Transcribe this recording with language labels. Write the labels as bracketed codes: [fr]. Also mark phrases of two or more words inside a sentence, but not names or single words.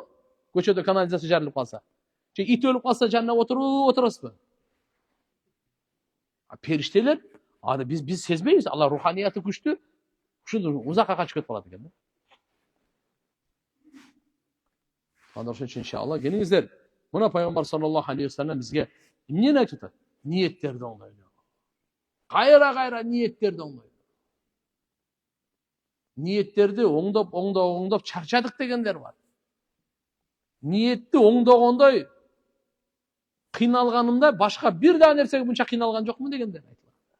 [ky] Көчөдө канализация жарылып калса. Же ит өлүп калса, жанына отурасызбы? Периштелер, биз сезбейбиз, алар руханияты күчтүү. Ушунду узакка качып кетип калат экен да. Анда ошон үчүн иншалла келиңиздер. Мына пайгамбар [ar] صلى الله عليه وسلم [ky] бизге эмнени айтып атат? Ниеттерди оңдойду. Кайра ниеттерди оңдойду. Ниеттерди оңдоп чарчадык дегендер бар. Ниетти оңдогондой кыйналганымда башка бир да нерсеге мынча кыйналган жокмун дегендер айтылат.